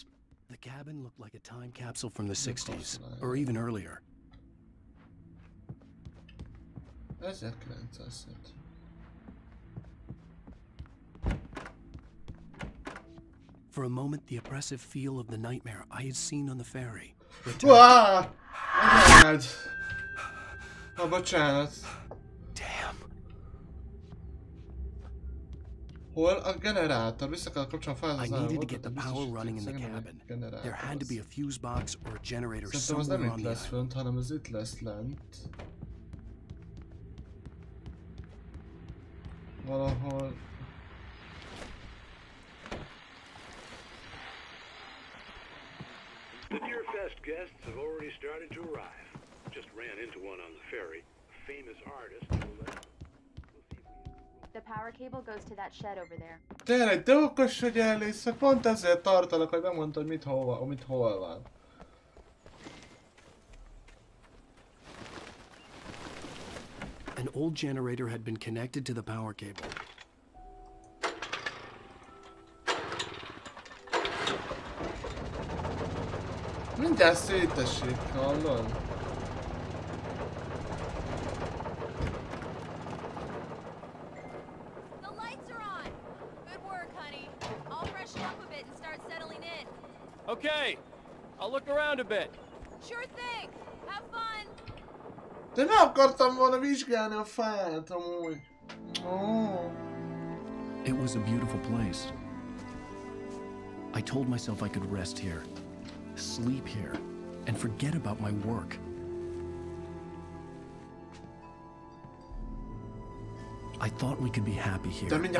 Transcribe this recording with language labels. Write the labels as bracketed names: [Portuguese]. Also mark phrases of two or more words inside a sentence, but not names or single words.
[English] The cabin looked like a time capsule from the 60s, or even earlier. 1900. For a moment, the oppressive feel of the nightmare I had seen on the ferry. [Hungarian] Hol a generátor? Vissza kell kapcsolni fel az [English] I needed to get the power running in the cabin. There had to be a fuse box or a generator somewhere on the island. [Hungarian] Szerintem az nem itt lesz fönt, hanem az itt lesz lent. Valahol. [English] The Deer Fest guests have already started to arrive. Just ran into one on the ferry. A famous artist who The power cable goes to that shed over there. [Hungarian] Tényleg, de okos, hogy ellész, pont ezért tartalak, hogy bemondta, hogy mit hol van. [English] An old generator had been connected to the power cable. [Hungarian] Mindjárt szétesik, hallod? [English] Okay, I'll look around a bit. Sure thing. Have fun. [Hungarian] De ne akartam volna vizsgálni a fát, amúgy. [English] Oh. It was a beautiful place. I told myself I could rest here, sleep here, and forget about my work. I thought we could be happy here.